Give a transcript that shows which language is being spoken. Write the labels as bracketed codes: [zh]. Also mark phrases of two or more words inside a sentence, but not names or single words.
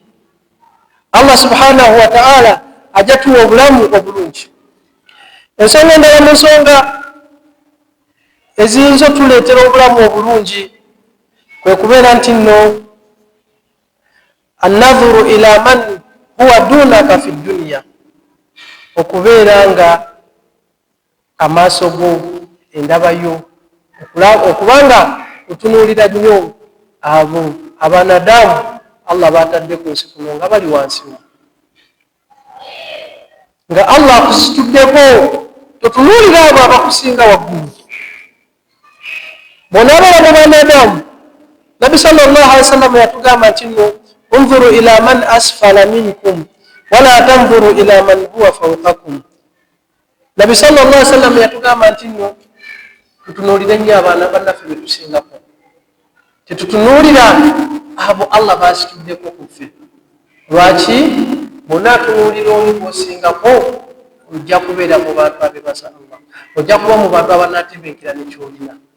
[ar] الله سبحانه وتعالى [lg] ajja tuwa obulamu obulungi. Ensonga endala mu nsonga eziyinza otuleetera obulamu obulungi kwe kubeera nti nno [ar] انظروا إلى من هو دونكم في الدنيا, [lg] okubeera nga amaaso go endabayo okubanga otunuulira nnyo abo abanadamu Allah batadde ku nsi kuno nga bali wansi. nga Allah akusituddeko totunuulira abo abakusinga waggulu. Bw'onaabala mu banadamu, Nabi [ar] صلى الله عليه وسلم [lg] yatugamba nti nno [ar] انظروا إلى من أسفل منكم ولا تنظروا إلى من هو فوقكم. [lg] Nabi [ar] صلى الله عليه وسلم [lg] yatugamba nti nno tutunuulire nnyo abaana bannaffe be tusingako, tetutunuulira abo Allah basituddeko ku ffe. Lwaki? Bonna atunuulira oli gw'osingako ojja kubeera mu bantu abebaza Allah, ojja kuba mu bantu abanaatebenkera nekyolina.